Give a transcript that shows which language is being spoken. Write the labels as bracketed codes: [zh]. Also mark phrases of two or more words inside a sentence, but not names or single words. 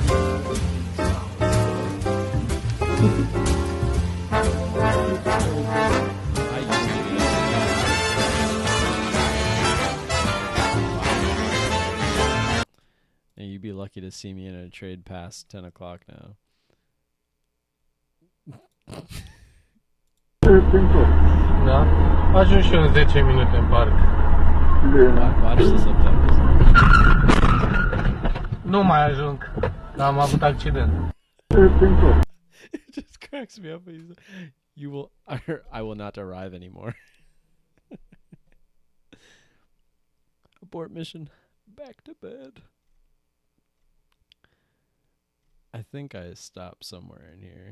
[en] And you'd be lucky to see me in a trade past 10 o'clock now. [ro] Da? Ajung și în 10 minute în parc. [en] Watch the subtitles. [ro] Nu mai ajung, că am avut accident. [en] It just cracks me up. I will not arrive anymore. Abort mission. Back to bed. I think I stopped somewhere in here.